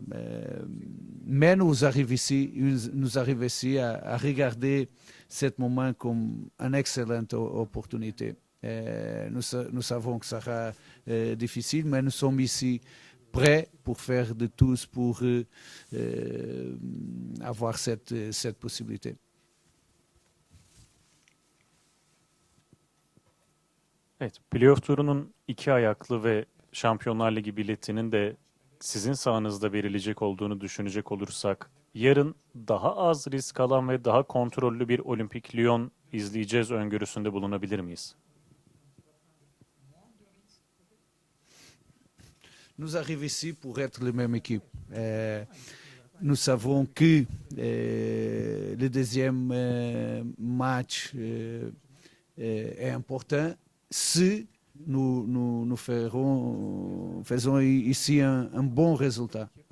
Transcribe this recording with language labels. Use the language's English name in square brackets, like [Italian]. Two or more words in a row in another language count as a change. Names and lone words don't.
[French] Mais nous arrivons ici à regarder ce moment comme une excellente opportunité. Nous savons que ça sera difficile, mais nous sommes ici prêts pour faire de tous pour avoir cette possibilité. [Turkish] Evet, playoff turunun 2 ayaklı ve Şampiyonlar Ligi biletinin de sizin sahanızda verilecek olduğunu düşünecek olursak, yarın daha az risk alan ve daha kontrollü bir Olimpik Lyon izleyeceğiz öngörüsünde bulunabilir miyiz? [French] Nous arrivons ici pour être la même équipe. Nous savons que le deuxième match est important si nous faisons ici un bon résultat.